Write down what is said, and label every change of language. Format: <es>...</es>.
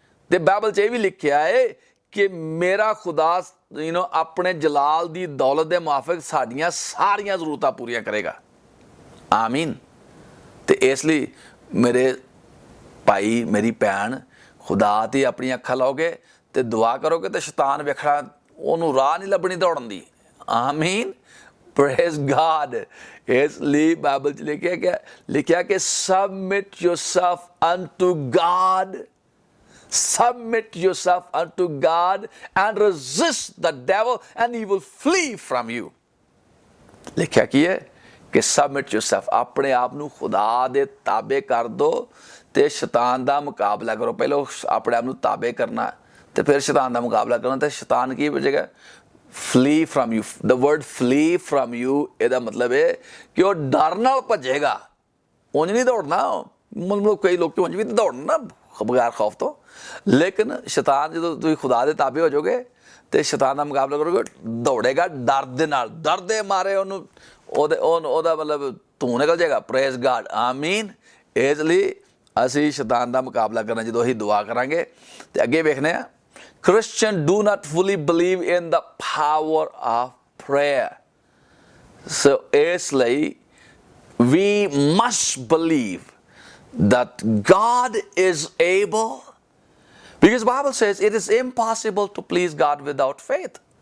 <pa>ਤੇ ਬਾਈਬਲ 'ਚ ਇਹ ਵੀ ਲਿਖਿਆ ਹੈ ਕਿ ਮੇਰਾ ਖੁਦਾ ਆਪਣੇ ਜਲਾਲ ਦੀ ਦੌਲਤ ਦੇ ਮੁਆਫਿਕ ਸਾਡੀਆਂ ਸਾਰੀਆਂ ਜ਼ਰੂਰਤਾਂ ਪੂਰੀਆਂ ਕਰੇਗਾ। ਆਮੀਨ। ਤੇ ਇਸ ਲਈ ਮੇਰੇ ਭਾਈ, ਮੇਰੀ ਭੈਣ, ਖੁਦਾ ਤੇ ਆਪਣੀਆਂ ਅੱਖਾਂ ਲਾਓਗੇ ਤੇ ਦੁਆ ਕਰੋਗੇ ਤੇ ਸ਼ੈਤਾਨ ਵੇਖਣਾ, ਉਹਨੂੰ ਰਾਹ ਨਹੀਂ ਲੱਭਣੀ ਦੌੜਨ ਦੀ।</pa> <en>ਆਮੀਨ, praise God.</en> <pa>ਇਸ ਲਈ ਬਾਈਬਲ 'ਚ ਲਿਖਿਆ ਕਿ</pa> <en>Submit yourself unto God, submit yourself unto God and resist the devil and he will flee from you।</en> <pa>ਲਿਖਿਆ ਕੀ ਹੈ ਕਿ</pa> <en>submit yourself,</en> <pa>ਆਪਣੇ ਆਪ ਨੂੰ ਖੁਦਾ ਦੇ ਤਾਬੇ ਕਰ ਦੋ ਤੇ ਸ਼ੈਤਾਨ ਦਾ ਮੁਕਾਬਲਾ ਕਰੋ। ਪਹਿਲਾਂ ਆਪਣੇ ਆਪ ਨੂੰ ਤਾਬੇ ਕਰਨਾ ਤੇ ਫਿਰ ਸ਼ੈਤਾਨ ਦਾ ਮੁਕਾਬਲਾ ਕਰਨਾ, ਤੇ ਸ਼ੈਤਾਨ ਕੀ ਵਜੇਗਾ?</pa> <en>flee from you। the word flee from you</en> <pa>ਇਹਦਾ ਮਤਲਬ ਹੈ ਕਿ ਉਹ ਡਰ ਨਾਲ ਭੱਜੇਗਾ, ਉਂਝ ਨਹੀਂ ਦੌੜਨਾ। ਮਤਲਬ ਕਈ ਲੋਕ ਉਂਝ ਵੀ ਦੌੜਨ ਨਾ ਬਗੈਰ ਖੌਫ ਤੋਂ, ਲੇਕਿਨ ਸ਼ੈਤਾਨ ਜਦੋਂ ਤੁਸੀਂ ਖੁਦਾ ਦੇ ਤਾਬੇ ਹੋ ਜਾਓਗੇ ਤੇ ਸ਼ੈਤਾਨ ਦਾ ਮੁਕਾਬਲਾ ਕਰੋਗੇ, ਦੌੜੇਗਾ ਡਰ ਦੇ ਨਾਲ, ਡਰ ਦੇ ਮਾਰੇ ਉਹਦਾ ਮਤਲਬ ਧੂੰ ਨਿਕਲ ਜਾਏਗਾ।</pa> <en>Praise God, ਆਮੀਨ।</en> <pa>ਇਸ ਲਈ ਅਸੀਂ ਸ਼ੈਤਾਨ ਦਾ ਮੁਕਾਬਲਾ ਕਰਨਾ ਜਦੋਂ ਅਸੀਂ ਦੁਆ ਕਰਾਂਗੇ। ਤੇ ਅੱਗੇ ਵੇਖਦੇ ਹਾਂ,</pa> <en>Christians do not fully believe in the power of prayer। So</en> <pa>ਇਸ ਲਈ</pa> <en>we must believe that God is able, because the Bible says it is impossible to please God without faith.</en>